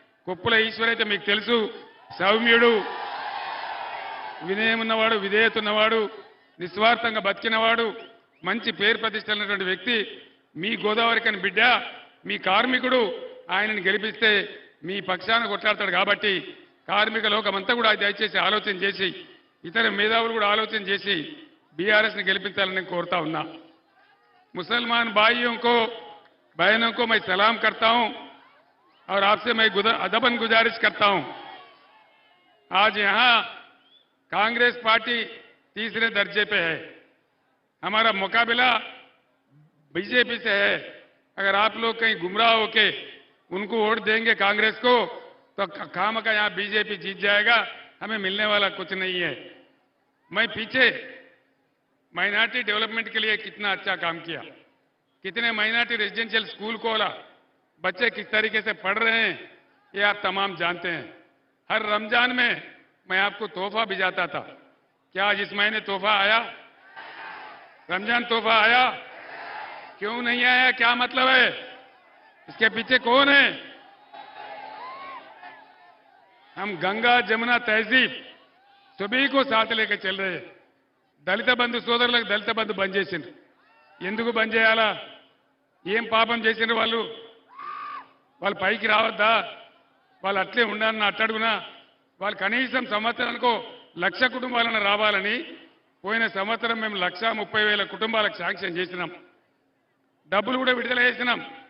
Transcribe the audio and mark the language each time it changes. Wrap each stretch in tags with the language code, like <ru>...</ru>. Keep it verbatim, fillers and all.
<te>కొప్పుల ఈశ్వర్ అయితే మీకు తెలుసు, సౌమ్యుడు, వినయం ఉన్నవాడు, విధేయత ఉన్నవాడు, నిస్వార్థంగా బతికినవాడు, మంచి పేరు ప్రతిష్టలున్నటువంటి వ్యక్తి, మీ గోదావరి కని బిడ్డ, మీ కార్మికుడు. ఆయనను గెలిపిస్తే మీ పక్షాన కొట్లాడతాడు. కాబట్టి కార్మిక లోకమంతా కూడా దయచేసి ఆలోచన చేసి ఇతర మేధావులు కూడా ఆలోచన చేసి బీఆర్ఎస్ని గెలిపించాలని నేను కోరుతా ఉన్నా.</te> <hi>ముసల్మాన్ భాయియోంకో बहनों को मैं सलाम करता हूं और आपसे मैं अदबन गुजारिश करता हूं। आज यहां कांग्रेस पार्टी तीसरे दर्जे पे है, हमारा मुकाबला बीजेपी से है। अगर आप लोग कहीं गुमराह होके उनको वोट देंगे कांग्रेस को तो खाम का यहां बीजेपी जीत जाएगा, हमें मिलने वाला कुछ नहीं है। मैं पीछे माइनॉरिटी डेवलपमेंट के लिए कितना अच्छा काम किया, कितने माइनॉरिटी रेजिडेंशियल स्कूल खोला, बच्चे किस तरीके से पढ़ रहे हैं ये आप तमाम जानते हैं। हर रमजान में मैं आपको तोहफा भिजाता था, क्या आज इस महीने तोहफा आया? रमजान तोहफा आया? क्यों नहीं आया? क्या मतलब है? इसके पीछे कौन है? हम गंगा जमुना तहजीब सभी को साथ लेकर चल रहे हैं.</hi> <te>దళిత బంధు సోదరులకు దళిత బంధు బంద్ చేసింది, ఎందుకు బంద్ చేయాలా? ఏం పాపం చేసినారు వాళ్ళు? వాళ్ళు పైకి రావద్దా? వాళ్ళు అట్లే ఉండాలని అట్టడుగునా? వాళ్ళు కనీసం సంవత్సరానికో లక్ష కుటుంబాలను రావాలని పోయిన సంవత్సరం మేము లక్ష ముప్పై వేల కుటుంబాలకు శాంక్షన్ చేసినాం, డబ్బులు కూడా విడుదల చేసినాం.</te>